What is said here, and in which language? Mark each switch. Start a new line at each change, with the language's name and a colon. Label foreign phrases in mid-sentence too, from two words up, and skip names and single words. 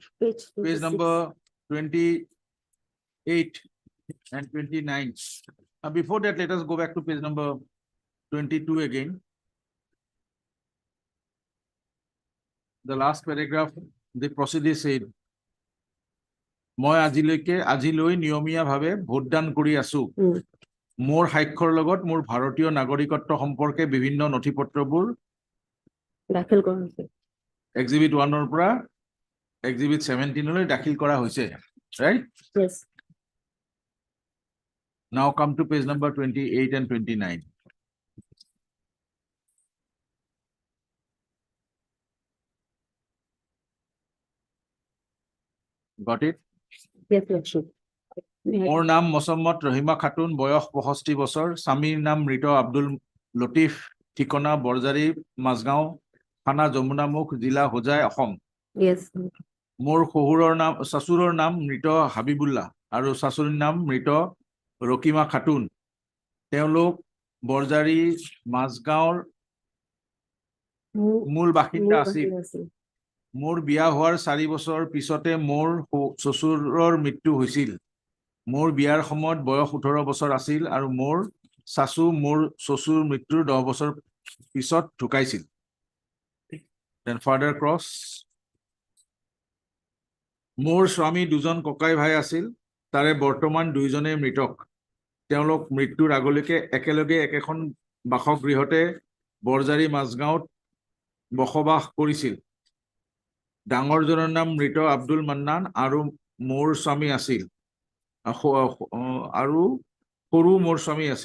English: Page page 26. number 28 and 29. Before that, let us go back to page number 22 again. The last paragraph, the proceeding said,
Assamese: মই আজিলৈ নিয়মীয়াভাৱে ভোটদান কৰি আছো। উম। মোৰ সাক্ষৰ লগত মোৰ ভাৰতীয় নাগৰিকত্ব সম্পৰ্কে বিভিন্ন নথিপত্ৰবোৰ দাখিল কৰা হৈছে। এক্সিবিট 1 পৰা এক্সিবিট 17 দাখিল কৰা হৈছে,
English: right? Yes. Now come to page number 28 and 29. Got it? Yes, lordship.
Assamese: মোৰ নাম মছম্মত ৰহিমা খাতুন, বয়স 65 বছৰ, স্বামীৰ নাম মৃত আব্দুল লতিফ, ঠিকনা বৰজাৰী, মাজগাঁও, থানা যমুনামুখ, জিলা হোজাই, অসম।
English: Yes.
Assamese: মোৰ চাচুৰৰ নাম মৃত হাবিবুল্লাহ আৰু চাচুৰীৰ নাম মৃত ৰকিমা খাতুন। তেওঁলোক বৰজাৰী মাজগাঁৱৰ মূল বাসিন্দা আছিল। মোৰ বিয়া হোৱাৰ 4 বছৰ পিছতে মোৰ শ্বশুৰৰ মৃত্যু হৈছিল। মোৰ বিয়াৰ সময়ত বয়স 18 বছৰ আছিল আৰু মোৰ চাচু মোৰ শ্বশুৰ মৃত্যুৰ 10 বছৰ পিছত ঢুকাইছিল।
English: Then further cross.
Assamese: মোৰ স্বামী 2জন ককাই ভাই আছিল, তাৰে বৰ্তমান 2জনে মৃতক। তেওঁলোক মৃত্যুৰ আগলৈকে একেলগে একেখন বাসগৃহতে বৰজাৰী মাজগাঁৱত বসবাস কৰিছিল। ডাঙৰজনৰ নাম মৃত আব্দুল মান্নান আৰু মোৰ স্বামী আছিল, আৰু সৰু মোৰ স্বামী আছিল।